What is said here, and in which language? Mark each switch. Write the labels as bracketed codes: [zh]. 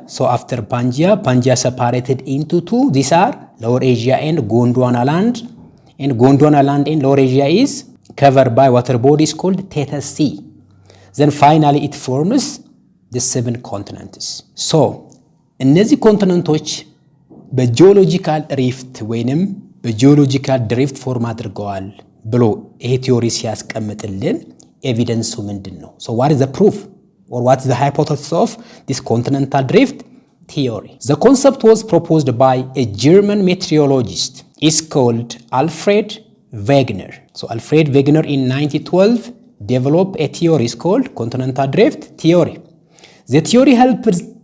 [en] So after Pangaea separated into two. These are Lower Asia and Gondwana land. And Gondwana land in Lower Asia is covered by water bodies called Tethys Sea. Then finally it forms the 7 continents. [am] So እነዚህ ኮንቲነንቶች በጂኦሎጂካል ሪፍት ወይንም በጂኦሎጂካል ድሪፍት ፎርም አድርገዋል ብሎ ይሄ ቲዮሪ ሲያስቀምጥልን ኤቪደንሱ ምንድነው? [en] So what is the proof or what is the hypothesis of this continental drift theory? The concept was proposed by a German meteorologist. It's called Alfred Wegener. So Alfred Wegener in 1912 developed a theory called continental drift theory. The theory helps